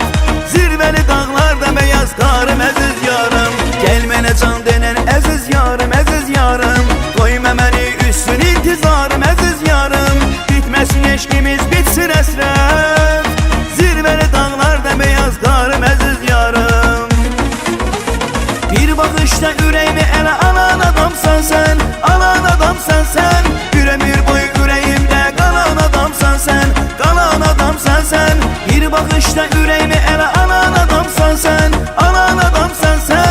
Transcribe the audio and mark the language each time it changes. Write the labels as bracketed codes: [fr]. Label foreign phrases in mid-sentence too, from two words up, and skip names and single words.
[tr] Zirveli dağlarda beyaz [az] qarım, əziz yarım. [tr] Gelmene can denen [az] əziz yarım, əziz yarım. Koyma məni üstün intizarım, əziz yarım. Bitməsin eşkimiz, bitsin əsrət. [tr] Zirveli dağlarda beyaz [az] qarım, əziz yarım. [tr] Bir bakışta yüreğimi ele alan adamsan sen, alan adamsan sen. Bir ömür boyu yüreğimde kalan adamsan sen, kalan adamsan sen. Bir bakışta yüreğimi ele alan adamsan sen, alan adamsan sen.